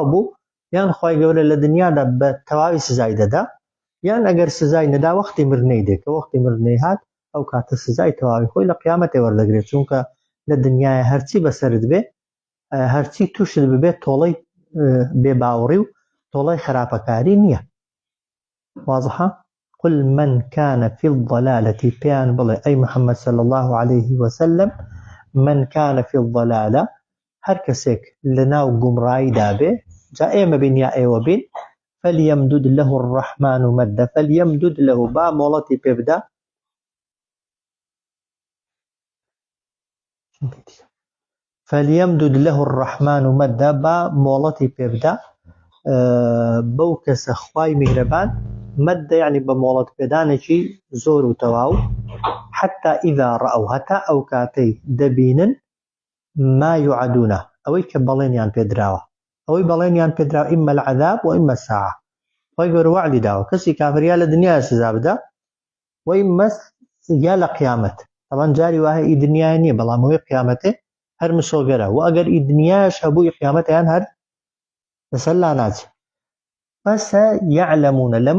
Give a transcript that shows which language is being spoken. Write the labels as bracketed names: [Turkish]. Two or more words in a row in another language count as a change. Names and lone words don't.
[Central Kurdish] بوو یان خوای گەورە لە دنیادا بە تەواوی سزای دەدا یان ئەگەر سزای نەدا وەختی مردنەی دێت کە وەختی مردنەی هات ئەو کاتە سزای تەواوی خۆی لە قیامەتێ وەردەگرێت چونکە لە دنیای هەرچی بەسەرت بێ هەرچی تووشت ببێت تۆڵەی بێباوەڕی و تۆڵەی خراپەکاری نییە وازحە [Arabic] قل من كان في الضلالة [Central Kurdish] بيان بڵێ ئەی محەممەد [Arabic] صلى الله عليه وسلم من كان في الضلالة [Central Kurdish] هەر کەسێک لە ناو گومڕاییدا بێ جا ئێمە بین یا ئێوە بین [Arabic] فليمدد له الرحمن مدا فليمدد له [Central Kurdish] با مۆڵەتی پێ بدا [Arabic] فليمدد له الرحمن مدا [Central Kurdish] با مۆڵەتی پێ بدا بەو کەسە خوای میهرەبان مەدە یعنی بە مۆڵەت پێدانێکی زۆر و تەواو [Arabic] حتى إذا رأوا [Central Kurdish] هەتا ئەو کاتەی دەبینن [Arabic] ما يعدونه [Central Kurdish] ئەوەی کە بەڵێنیان پێدراوە ئەوەی بەڵێنیان پێدراوە ئیمە العەذاب و ئیمە الساعە خوای گەورە وعدی داوە کەسی کافریا لە دنیای سزا بدا و ئیمە یا لە قیامەت طبعا جاری وایە ئی دنیای نییە بەڵام ئەوەی قیامەتێ هەر مسۆگەرە و ئەگەر ئی دنیاش هەبووی قیامەتیان هەر لەسەر لا ناچێ فسيعلمونە لەمە